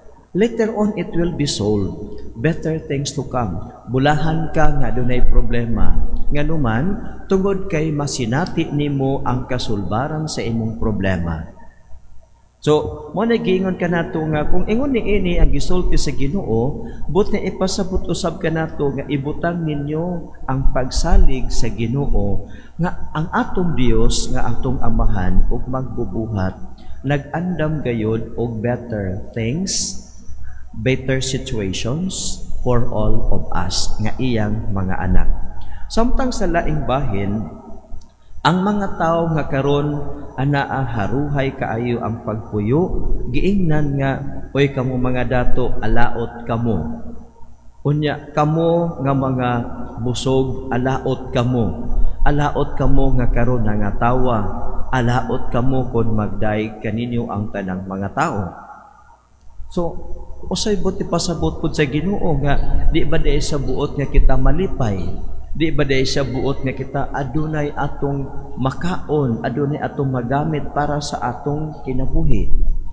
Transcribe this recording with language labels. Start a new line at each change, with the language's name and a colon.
English: Later on it will be solved. Better things to come.
Cebuano: Bulahan ka nga dunay problema. Nganuman tungod kay masinati nimo ang kasulbaran sa imong problema. So, mo nagingon ka nato nga kung ingon ni ini ang gisulti sa Ginoo, but na ipasabot usab ka nato nga ibutang ninyo ang pagsalig sa Ginoo nga ang atong Dios nga atong amahan ug magbubuhat nag-andam gayud og
English: better things, better situations for all of us
Cebuano: nga iyang mga anak. Samtang sa laing bahin, ang mga tao nga karon anaa haruhay kaayo ang pagpuyo, giingnan nga oy kamo mga dato alaot kamo. Unya kamo nga mga busog alaot kamo. Alaot kamo nga karon nga tawa. Alaot kamo kon magday kaninyo ang tanang mga tao. So usay buti pasabot pud sa Ginoo nga di ba day sa buot nga kita malipay, di ba day sa buot nga kita adunay atong makaon, adunay atong magamit para sa atong kinabuhi.